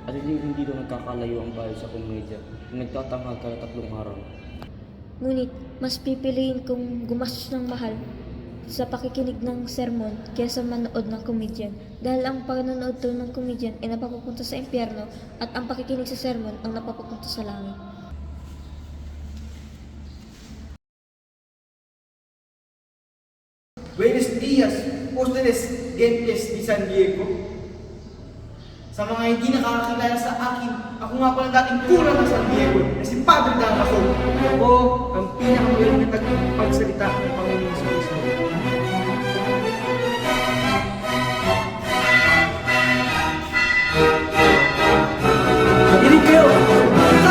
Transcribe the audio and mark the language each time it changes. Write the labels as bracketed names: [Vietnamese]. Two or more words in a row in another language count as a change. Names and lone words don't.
[Filipino] At hindi daw nagkakalayo ang bahay sa komedya. Nagtatanghal kada 3 araw. Ngunit mas pipiliin kong gumastos ng mahal sa pakikinig ng sermon kaysa manood ng komedyan. Dahil ang panonood to ng komedyan ay napapupunta sa impyerno at ang pakikinig sa sermon ang napapupunta sa langit. [Spanish] Buenos días, ustedes, gentes de San Diego. [Filipino] Sa mga hindi nakakakilala sa akin, ako nga pala dating kura ng San Diego na si Padre Damaso. Ako ang pinakamagaling na tagapagsalita ng Panginoon sa Kristo. Makinig kayo! Ikaw!